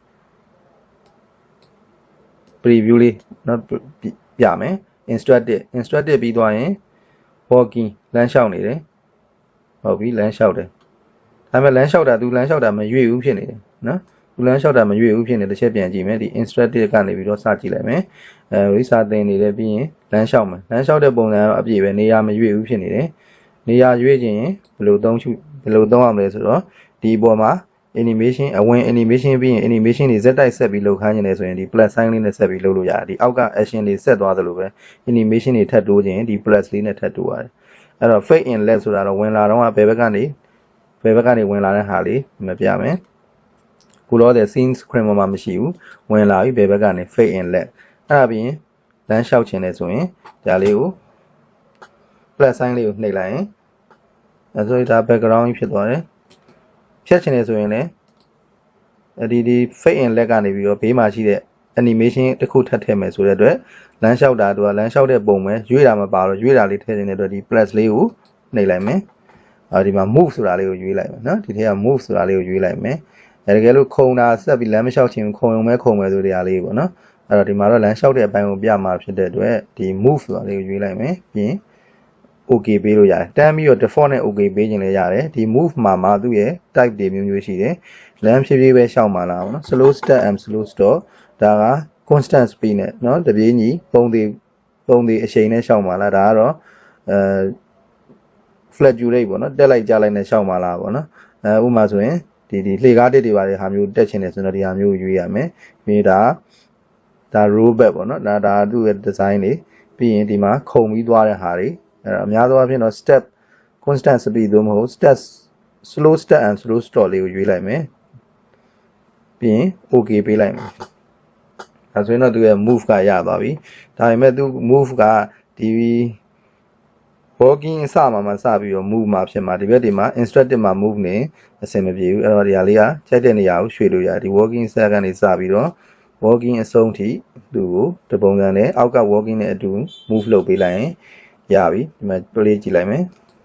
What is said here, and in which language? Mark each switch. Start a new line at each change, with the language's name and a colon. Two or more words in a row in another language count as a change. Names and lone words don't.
Burmese: preview လေးနော်ပြမယ် instructed ပြီးသွားရင် walking လမ်းလျှောက်နေတယ်ဟုတ်ပြီလမ်းလျှောက်တယ်ဒါပေမဲ့လမ်းလျှောက်တာသူလမ်းလျှောက်တာမရွေ့ဘူးဖြစ်နေတယ်နော်သူလမ်းလျှောက်တာမရွေ့ဘူးဖြစ်နေတစ်ချက်ပြန်ကြည့်မယ်ဒီ instructed ကနေပြီးတော့စကြည့်လိုက်မယ်ဝိစာသင်နေတယ်ပြီးရင်လမ်းလျှောက်မယ်လမ်းလျှောက်တဲ့ပုံစံကတော့အပြည့်ပဲနေရာမရွေ့ဘူးဖြစ်နေတယ်နေရာရွေ့ခြင်းဘယ်လိုသုံးရမလဲဆိုတော့ဒီအပေါ်မှာ animation အ ဝင် animation ပြီးရင် animation တွေဇက်တိုက်ဆက်ပြီးလုပ်ခိုင်းနေတယ်ဆိုရင်ဒီ
English: plus sign
Burmese: လေးနဲ့ဆက်ပြီးလုပ်လို့ရတယ်ဒီအောက်က action တွေဆက်သွားသလိုပဲ animation တွေထပ်တိုးခြင်းဒီ plus လေးနဲ့ထပ်တိုးရတယ်အဲ့တော့
English: fade in left
Burmese: ဆိုတာတော့ဝင်လာတော့ဘယ်ဘက်ကနေဝင်လာတဲ့ဟာလေးမပြမယ်ခုလောတဲ့
English: scene screen
Burmese: မှာ မရှိဘူးဝင်လာပြီဘယ်ဘက်ကနေ
English: fade in left
Burmese: အဲ့ဒါပြီးရင်လမ်းလျှောက်ခြင်းလဲဆိုရင်ဒါလေးကို
English: plus sign
Burmese: လေးကိုနှိပ်လိုက်ရင်အဲဆိုဒါ background ကြီးဖြစ်သွားတယ်ဖြတ်ခြင်းလဲဆိုရင်လည်းဒီ
English: fade in left
Burmese: ကနေပြီးတော့ ဘေးမှာရှိတဲ့ animation တစ်ခုထပ်ထည့်မယ်ဆိုတဲ့အတွက်လမ်းလျှောက်တာသူကလမ်းလျှောက်တဲ့ပုံပဲရွေ့တာမပါတော့ရွေ့တာလေးထည့်နေတဲ့အတွက်ဒီ plus လေးကိုနှိပ်လိုက်မယ်ဒီ မှာ move ဆိုတာလေးကိုရွေးလိုက်မယ်နော်ဒီထဲက move ဆိုတာလေးကိုရွေးလိုက်မယ်တကယ်လို့ခုံတာဆက်ပြီးလမ်းမလျှောက်ချင်ခုံုံမဲ့ဆိုတဲ့အားလေးပေါ့နော်အဲ့တော့ဒီမှာတော့လမ်းလျှောက်တဲ့အပိုင်းကိုပြမှာဖြစ်တဲ့အတွက်ဒီ move ဆိုတာလေးကိုရွေးလိုက်မယ်ပြီးရင် okay ပေးလို့ရတယ်တန်းပြီးတော့ default နဲ့ okay ပေးခြင်းလည်းရတယ်ဒီ move မှာသူ့ရဲ့ type တွေမျိုးရှိတယ်လမ်းဖြည်းဖြည်းပဲရှောက်မှာလားပေါ့နော်
English: slow step and slow stop
Burmese: ဒါက
English: constant speed
Burmese: နဲ့เนาะတပြေးညီပုံသေးအချိန်နဲ့ရှောက်မှာလားဒါကတော့ fluctuate ပေါ့နော်တက်လိုက်ကြလိုက်နဲ့ရှောက်မှာလားပေါ့နော်ဥပမာဆိုရင်ဒီလှေကားတစ်တွေပါတဲ့ဟာမျိုးတက်ချင်တယ်ဆိုတော့ဒီဟာမျိုးရွေးရမယ်ပြီးဒါ robot ပေါ့နော်ဒါသူ့ရဲ့ design လေးပြီးရင်ဒီမှာခုံပြီးသွားတဲ့ဟာတွေအများ သောအားဖြင့်တော့
English: step constant speed
Burmese: သို့မဟုတ်
English: step slow step and slow stop
Burmese: လေးကိုရွေးလိုက်မယ်ပြီးရင် okay ပေးလိုက်မယ်ဒါ ဆိုရင်တော့သူရဲ့ move ကရသွားပြီဒါပေမဲ့သူ move ကဒီ walking အစမှာစပြီးတော့ move မှာဖြစ်မှာဒီဘက်ဒီမှာ instructed မှာ move နေအဆင်မပြေဘူးအဲ့တော့ဒီဟာလေးကကြိုက်တဲ့နေရာကိုရွှေ့လို့ရတယ်ဒီ
English: walking set
Burmese: ကနေစပြီးတော့ walking အဆုံးထိသူ့ကိုတပုံစံနဲ့အောက်က walking နဲ့အတူ move လုပ်ပေးလိုက်ရင်ရပြီဒီမှာ play ကြည့်လိုက်မယ်